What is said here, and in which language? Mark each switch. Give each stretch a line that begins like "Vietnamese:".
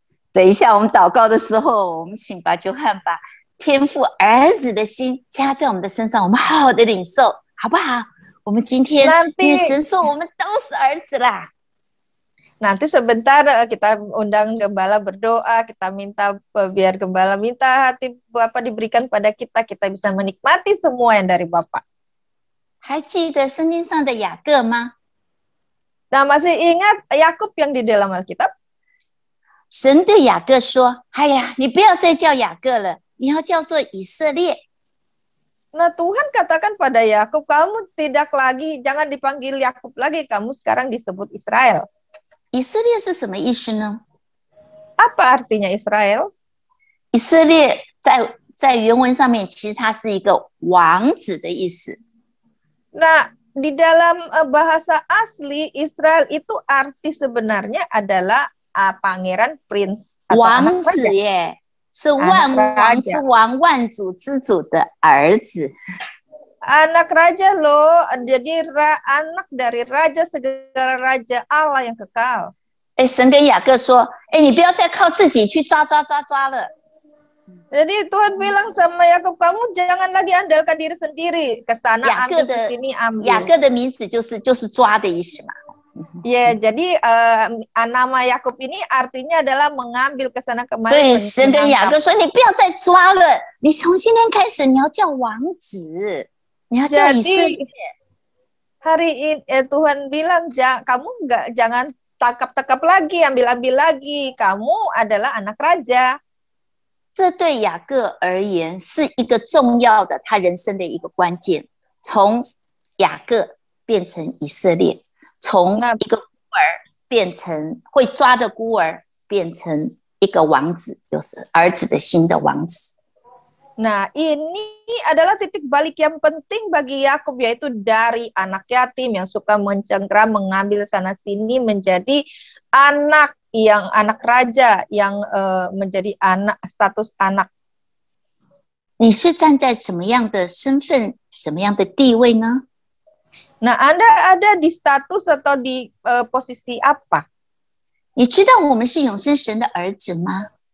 Chinese: 等一下我们祷告的时候，我们请把酒汉把天父儿子的心加在我们的身上，我们好好的领受，好不好？我们今天因为神说我们都是儿子啦。
Indonesian: Nanti sebentar kita undang Gembala berdoa, kita minta biar Gembala minta hati Bapak diberikan pada kita, kita bisa menikmati semua yang dari Bapak.
Chinese: 还记得圣经上的雅各吗？
Indonesian: Nah, masih ingat Yakub yang di dalam Alkitab?
Chinese: 神对雅各说：“哎呀，你不要再叫雅各了，你要叫做以色列。”
Indonesian: Nah, Tuhan katakan pada Yakub, kamu tidak lagi, jangan dipanggil Yakub lagi, kamu sekarang disebut Israel.
Chinese: 以色列是什么意思呢？
Indonesian: Apa artinya Israel?
Chinese: 以色列在原文上面，其实它是一个王子的意思。
Indonesian: Nah, di dalam bahasa asli Israel itu arti sebenarnya adalah pangeran prince atau
Chinese: 王子耶，是万王之王、万主之主的儿子。
Indonesian: Anak raja loh, jadi anak dari raja segala raja Allah yang kekal.
Chinese: 神跟雅各说：“你不要再靠自己去抓了。”
Indonesian: Jadi Tuhan bilang sama Yakub, kamu jangan lagi andalkan diri sendiri, ke sana ambil, ke sini ambil.
Chinese: 雅各的名字就是抓的意思嘛。
Indonesian: Ya, jadi nama Yakub ini artinya adalah mengambil ke sana kemari.
Chinese: 所以神跟雅各说：“你不要再抓了，你从今天开始你要叫王子。” 你要叫以色列。
Indonesian: Hari ini Tuhan bilang kamu jangan tangkap lagi, ambil lagi. Kamu adalah anak raja.
Chinese: 这对雅各而言是一个重要的他人生的一个关键，从雅各变成以色列，从一个孤儿变成会抓的孤儿，变成一个王子，就是儿子的新的王子。
Indonesian: Nah, ini adalah titik balik yang penting bagi Yakub, yaitu dari anak yatim yang suka mencengkeram, mengambil sana-sini menjadi anak raja yang menjadi anak, status anak.
Chinese: 你是站在什么样的身份、什么样的地位呢？
Indonesian: Nah, Anda ada di status atau di posisi apa?
Chinese: 你知道我们是永生神的儿子吗？